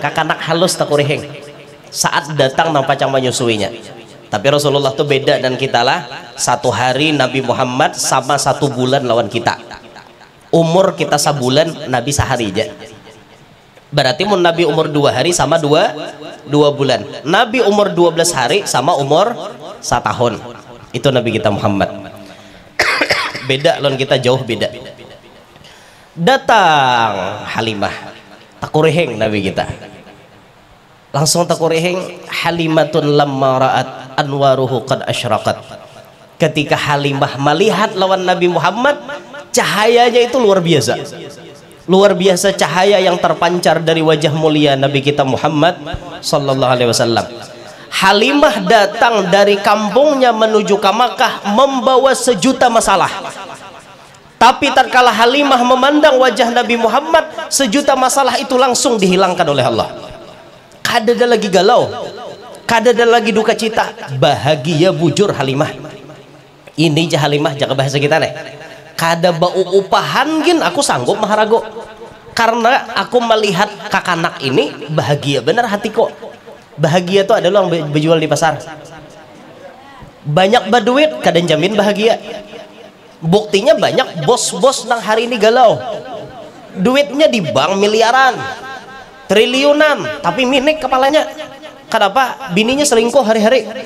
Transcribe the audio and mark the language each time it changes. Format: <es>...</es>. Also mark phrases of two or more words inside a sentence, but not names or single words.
<bjn>kakanak halus takuriheng saat datang nang pacang menyusuinya tapi Rasulullah tuh beda dan kita lah 1 hari Nabi Muhammad sama 1 bulan lawan kita umur kita sebulan Nabi sehari aja berarti mun Nabi umur 2 hari sama 2 bulan Nabi umur 12 hari sama umur 1 tahun itu Nabi kita Muhammad beda lawan kita jauh beda</bjn> <id>datang Halimah takuriheng Nabi kita langsung takuriheng</id> <ar>حليمة لما رأت أنواره قد أشرقت</ar> <id>ketika Halimah melihat lawan Nabi Muhammad cahayanya itu luar biasa cahaya yang terpancar dari wajah mulia Nabi kita Muhammad</id> <ar>صلى الله عليه وسلم</ar> <id>Halimah datang dari kampungnya menuju ke Makkah membawa 1 juta masalah tapi tatkala Halimah memandang wajah Nabi Muhammad 1 juta masalah itu langsung dihilangkan oleh Allah</id> <bjn>kada ada lagi galau kada ada lagi duka cita</bjn> <id>bahagia</id> <bjn>bujur Halimah ini Halimah jaga bahasa kita nih kada bau upahan gin aku sanggup maharago karena aku melihat kakanak ini bahagia benar hatiku bahagia itu adalah yang berjual di pasar banyak berduit kadang jamin bahagia buktinya banyak bos-bos nang hari ini galau duitnya di bank miliaran triliunan tapi minik kepalanya kenapa bininya selingkuh hari-hari</bjn>